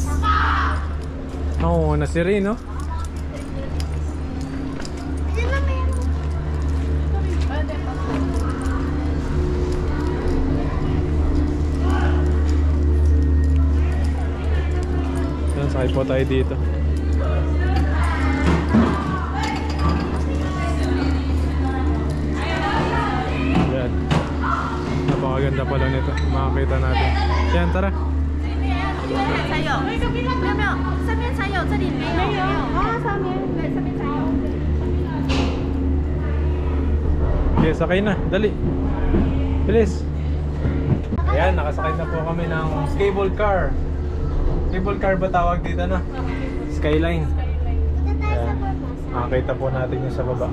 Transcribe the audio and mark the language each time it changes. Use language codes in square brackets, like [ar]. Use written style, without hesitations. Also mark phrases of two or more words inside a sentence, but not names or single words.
[tl] Oo, nasi rin no. Yan, sakay po tayo dito. Yan. Napakaganda pala nito. Makakita natin. Yan, tara. [zh] 才有，没有没有，上面才有，这里没有。没有啊，上面对，上面才有。 [tl] Okay, sakay na. Dali. Bilis. Ayan, nakasakay na po kami ng [en] cable car. Cable car [tl] ba tawag dito na? Skyline. Ayan. Makakita po natin yung sa baba.